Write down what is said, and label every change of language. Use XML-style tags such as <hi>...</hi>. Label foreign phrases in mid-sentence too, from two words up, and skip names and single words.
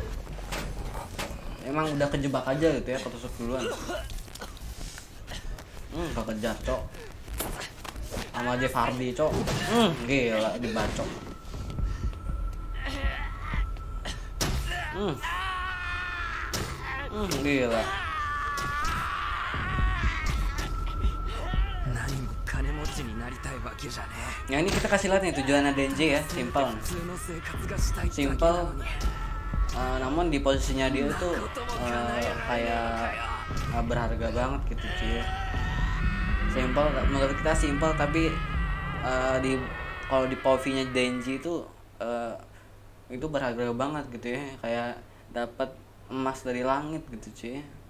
<id>Emang udah kejebak aja gitu ya, ketusuk duluan. Kekejar cok sama Jeff Hardy cok. Gila dibacok. Gila.</id> <ja>何も金持ちになりたいわけじゃね</ja> <id>Ya ini kita kasih lihat nih tujuannya Denji ya,</id> <ja>え。</ja> <id>simple.</id> <ja>普通の生活がしたいだけな</ja> <id>Simple.</id> <ja>のに。</ja> <id>Namun di posisinya dia tuh kayak berharga banget gitu cuy ya. Simple, menurut kita simple tapi kalau di POV-nya Denji itu berharga banget gitu ya, kayak dapat emas dari langit gitu cuy.</id>